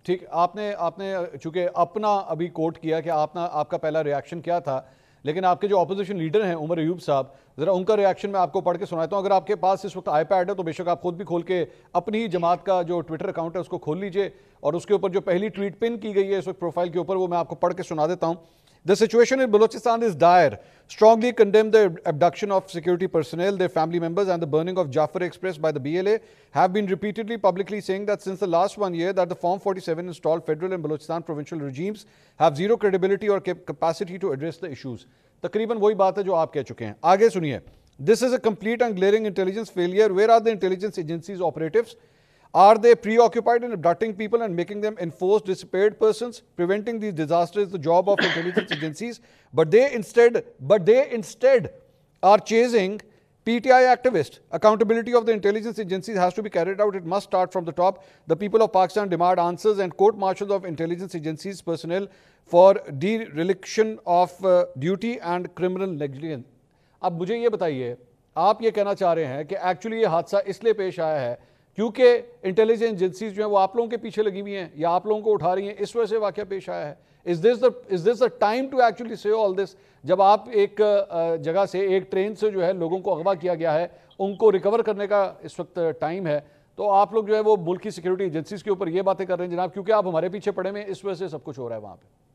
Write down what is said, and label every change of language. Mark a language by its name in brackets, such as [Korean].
[Hindi] ठीक, आपने चूंकि अपना अभी कोट किया कि आपका पहला रिएक्शन क्या था, लेकिन आपके जो ऑपोजिशन लीडर हैं उमर अयूब साहब, ज़रा उनका रिएक्शन मैं आपको पढ़ के सुनाता हूँ। अगर आपके पास इस वक्त आईपैड है तो बेशक आप खुद भी खोल के अपनी ही जमात का जो ट्विटर अकाउंट है उसको खोल लीजिए, और उसके ऊपर जो पहली ट्वीट पिन की गई है इस वक्त प्रोफाइल के ऊपर, वो मैं आपको पढ़ के सुना देता हूँ। [English] The situation in Balochistan is dire. Strongly condemn the abduction of security personnel, their family members, and the burning of Jafar Express by the BLA. Have been repeatedly publicly saying that since the last 1 year that the Form 47 installed federal and Balochistan provincial regimes have zero credibility or capacity to address the issues. [Hindi] तकरीबन वही बात है जो आप कह चुके हैं। आगे सुनिए। [English] This is a complete and glaring intelligence failure. Where are the intelligence agencies operatives? Are they preoccupied in abducting people and making them enforced disappeared persons? Preventing these disasters is the job of intelligence agencies, but they instead are chasing PTI activists. Accountability of the intelligence agencies has to be carried out. It must start from the top. The people of Pakistan demand answers and court-martials of intelligence agencies personnel for dereliction of duty and criminal negligence. [Hindi] अब मुझे ये बताइए, आप ये कहना चाह रहे हैं कि एक्चुअली ये हादसा इसलिए पेश आया है क्योंकि इंटेलिजेंस एजेंसीज जो हैं वो आप लोगों के पीछे लगी हुई हैं या आप लोगों को उठा रही हैं, इस वजह से वाकया पेश आया है? [English] Is this the time to actually say all this? [Hindi] जब आप एक जगह से, एक ट्रेन से जो है लोगों को अगवा किया गया है, उनको रिकवर करने का इस वक्त टाइम है, तो आप लोग जो है वो मुल्क की सिक्योरिटी एजेंसीज के ऊपर ये बातें कर रहे हैं जनाब, क्योंकि आप हमारे पीछे पड़े में, इस वजह से सब कुछ हो रहा है वहां पे।